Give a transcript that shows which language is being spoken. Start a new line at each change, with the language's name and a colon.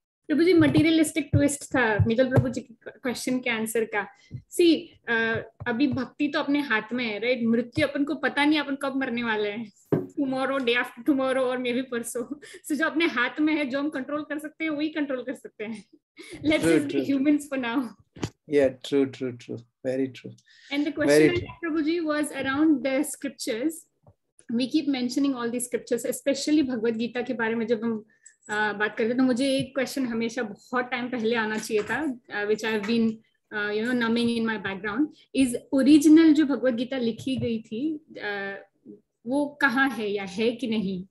Hindi: प्रभु जी materialistic twist था मित्तल प्रभु जी question के answer का. सी अभी भक्ति तो अपने हाथ में है, राइट? मृत्यु अपन को पता नहीं अपन कब मरने वाले हैं,
English: tomorrow, day after tomorrow,
Hindi: और मे बी परसों. सो जो अपने हाथ में है, जो हम कंट्रोल कर सकते हैं, वही कंट्रोल कर सकते हैं.
English: Let's just be humans for now. Yeah, true. Very true. And the question, Prabhuji, was around the scriptures. We keep mentioning all these scriptures, especially
Hindi: Bhagavad Gita के बारे में जब हम बात करते हैं, तो मुझे एक क्वेश्चन हमेशा बहुत टाइम पहले आना चाहिए था,
English: which I have been numbing in my background, is original
Hindi: जो भगवद गीता लिखी गई थी, वो कहाँ है या है कि नहीं?